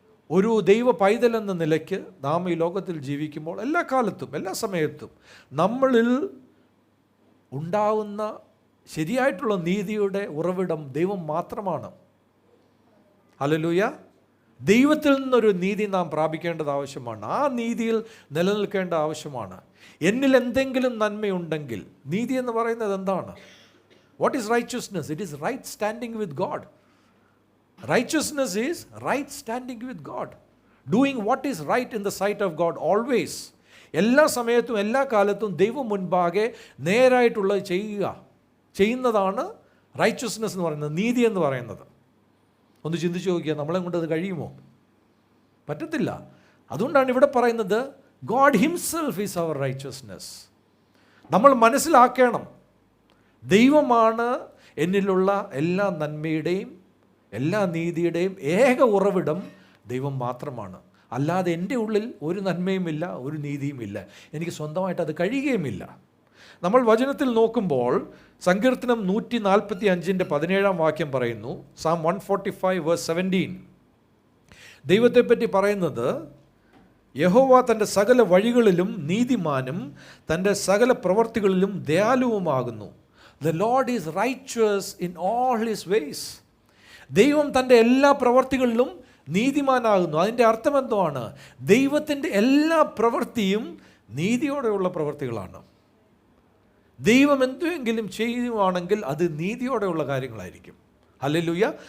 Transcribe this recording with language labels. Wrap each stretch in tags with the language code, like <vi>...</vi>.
<ml>ഒരു ദൈവ പൈതൽ എന്ന നിലയ്ക്ക് നാം ഈ ലോകത്തിൽ ജീവിക്കുമ്പോൾ എല്ലാ കാലത്തും എല്ലാ സമയത്തും നമ്മളിൽ ഉണ്ടാവുന്ന ശരിയായിട്ടുള്ള നീതിയുടെ ഉറവിടം ദൈവം മാത്രമാണ്. ഹല്ലേലൂയ. ദൈവത്തിൽ നിന്നൊരു നീതി നാം പ്രാപിക്കേണ്ടത് ആവശ്യമാണ്. ആ നീതിയിൽ നിലനിൽക്കേണ്ട ആവശ്യമാണ്. എന്നിൽ എന്തെങ്കിലും നന്മയുണ്ടെങ്കിൽ, നീതി എന്ന് പറയുന്നത് എന്താണ്?</ml> <en>What is righteousness? It is right standing with God. Righteousness is right standing with God. Doing what is right in the sight of God always.</en> <ml>എല്ലാ സമയത്തും എല്ലാ കാലത്തും ദൈവം മുൻപാകെ നേരായിട്ടുള്ളത് ചെയ്യുന്നതാണ് റൈച്ചസ്നെസ് എന്ന് പറയുന്നത്, നീതി എന്ന് പറയുന്നത്. ഒന്ന് ചിന്തിച്ച് നോക്കിയാൽ നമ്മളെ കൊണ്ട് അത് കഴിയുമോ? പറ്റത്തില്ല. അതുകൊണ്ടാണ് ഇവിടെ പറയുന്നത്</ml> <en>God himself is our righteousness.</en> <ml>നമ്മൾ മനസ്സിലാക്കണം, ദൈവമാണ് എന്നിലുള്ള എല്ലാ നന്മയുടെയും എല്ലാ നീതിയുടെയും ഏക ഉറവിടം ദൈവം മാത്രമാണ്. അല്ലാതെ എൻ്റെ ഉള്ളിൽ ഒരു നന്മയുമില്ല, ഒരു നീതിയുമില്ല. എനിക്ക് സ്വന്തമായിട്ട് അത് കഴിയുകയുമില്ല. നമ്മൾ വചനത്തിൽ നോക്കുമ്പോൾ സങ്കീർത്തനം 145:17 വാക്യം പറയുന്നു. Psalm 145:17 ദൈവത്തെപ്പറ്റി പറയുന്നത്, യഹോവ തൻ്റെ സകല വഴികളിലും നീതിമാനും തൻ്റെ സകല പ്രവർത്തികളിലും ദയാലുവുമാകുന്നു.</ml> <en>The Lord is righteous in all his ways.</en> <ml>ദൈവം തൻ്റെ എല്ലാ പ്രവർത്തികളിലും നീതിമാനാകുന്നു. അതിൻ്റെ അർത്ഥം എന്തുവാണ്? ദൈവത്തിൻ്റെ എല്ലാ പ്രവൃത്തിയും നീതിയോടെയുള്ള പ്രവൃത്തികളാണ്. ദൈവം എന്തെങ്കിലും ചെയ്യുവാണെങ്കിൽ അത് നീതിയോടെയുള്ള കാര്യങ്ങളായിരിക്കും. ഹല്ലേലൂയ.</ml>